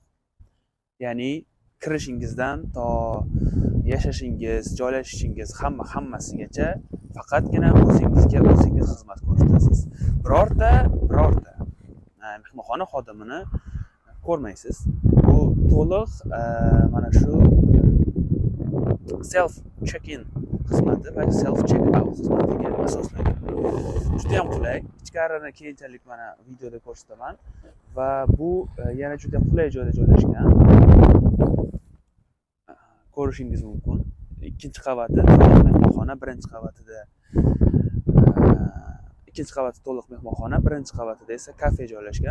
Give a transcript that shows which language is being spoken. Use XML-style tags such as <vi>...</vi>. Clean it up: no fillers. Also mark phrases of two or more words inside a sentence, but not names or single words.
<uz>Ya'ni kirishingizdan to yashashingiz, joylashishingiz hammasigacha faqatgina o'zingizga o'zingiz xizmat ko'rsatasiz. Birorta mehmonxona xodimini ko'rmaysiz. Bu to'liq mana shu</uz> <en>self check-in</en> <uz>xizmati va</uz> <en>self check-out</en> <uz>xizmatiga asoslangan. Juda ham qulay. Ichkarini keyinchalik mana videoda ko'rsataman va bu yana juda qulay joyda joylashgan. Ko'rishingiz mumkin. Ikkinchi qavati to'liq mehmonxona, birinchi qavatida ikkinchi qavati to'liq mehmonxona, birinchi qavatida esa kafe joylashgan.</uz>